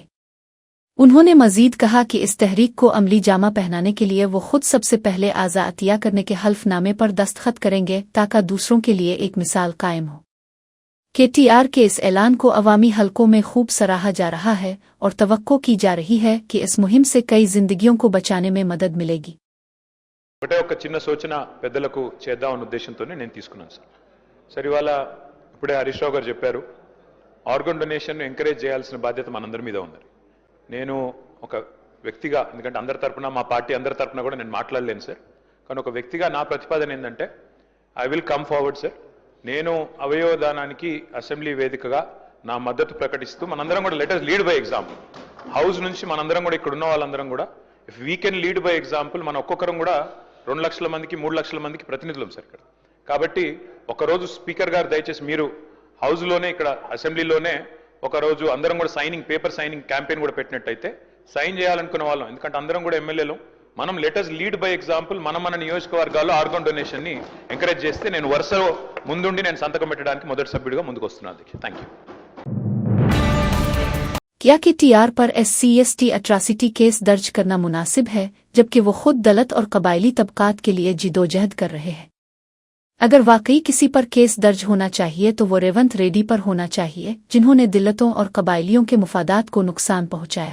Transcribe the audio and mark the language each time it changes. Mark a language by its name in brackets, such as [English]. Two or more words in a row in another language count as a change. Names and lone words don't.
[Urdu] انہوں نے مزید کہا کہ اس تحریک کو عملی جامہ پہنانے کے لیے وہ خود سب سے پہلے اعضا عطیہ کرنے کے حلف نامے پر دستخط کریں گے تاکہ دوسروں کے لیے ایک مثال قائم ہو. کے ٹی آر کے اس اعلان کو عوامی حلقوں میں خوب سراہا جا رہا ہے اور توقع کی جا رہی ہے کہ اس مہم سے کئی زندگیوں کو بچانے میں مدد ملے گی. [Telugu] ఒకటే ఒక చిన్న సూచన పెద్దలకు చేద్దామన్న ఉద్దేశంతోనే నేను తీసుకున్నాను సార్ సరే ఇవాళ ఇప్పుడే హరీష్ రావు గారు చెప్పారు [English] organ donation encourage [Telugu] చేయాల్సిన బాధ్యత మనందరి మీద ఉంది నేను ఒక వ్యక్తిగా ఎందుకంటే అందరి తరపున మా పార్టీ అందరి తరపున కూడా నేను మాట్లాడలేను సార్ కానీ ఒక వ్యక్తిగా నా ప్రతిపాదన ఏంటంటే [English] I will come forward [Telugu] సార్ నేను అవయవదానానికి అసెంబ్లీ వేదికగా నా మద్దతు ప్రకటిస్తూ మనందరం కూడా [English] లెట్ us lead by example [Telugu] హౌస్ నుంచి మనందరం కూడా ఇక్కడ ఉన్న వాళ్ళందరం కూడా [English] if we can lead by example [Telugu] మన ఒక్కొక్కరం కూడా 2 లక్షల మందికి 3 లక్షల మందికి ప్రతినిధులం సార్ ఇక్కడ కాబట్టి ఒకరోజు స్పీకర్ గారు దయచేసి మీరు హౌస్లోనే ఇక్కడ అసెంబ్లీలోనే ఒకరోజు అందరం కూడా [English] paper signing campaign [Telugu] కూడా పెట్టినట్టయితే సైన్ చేయాలనుకున్న వాళ్ళం ఎందుకంటే అందరం కూడా ఎమ్మెల్యేలు మనం [English] let us lead by example [Telugu] మన నియోజకవర్గాల్లో [English] organ donation [Telugu] ని ఎంకరేజ్ చేస్తే నేను వరుసలో ముందుండి నేను సంతకం పెట్టడానికి మొదటి సభ్యుడిగా ముందుకు వస్తున్నాను అధ్యక్ష [English] thank you [Urdu] کیا کے ٹی آر پر SC/ST ایٹروسٹی کیس درج کرنا مناسب ہے جبکہ وہ خود دلت اور قبائلی طبقات کے لیے جدوجہد کر رہے ہیں? اگر واقعی کسی پر کیس درج ہونا چاہیے تو وہ ریونت ریڈی پر ہونا چاہیے جنہوں نے دلتوں اور قبائلیوں کے مفادات کو نقصان پہنچایا.